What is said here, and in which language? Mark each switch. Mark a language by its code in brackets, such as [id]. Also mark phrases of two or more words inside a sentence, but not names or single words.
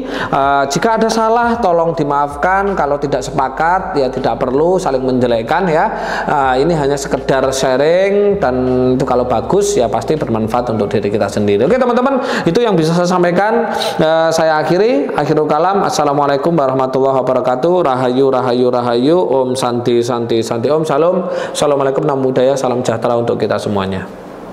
[id] Jika ada salah tolong dimaafkan, kalau tidak sepakat ya tidak perlu saling menjelekkan ya. Ini hanya sekedar sharing, dan itu kalau bagus ya pasti bermanfaat untuk diri kita sendiri. Oke teman-teman, itu yang bisa saya sampaikan. Saya [ar] آخر الكلام. السلام عليكم ورحمة الله وبركاته. [jv] Rahayu rahayu rahayu. [sa] Om santi santi santi. [jv] Om salam. [id] Assalamualaikum, [pi] namo buddhaya, [id] salam sejahtera untuk kita semuanya.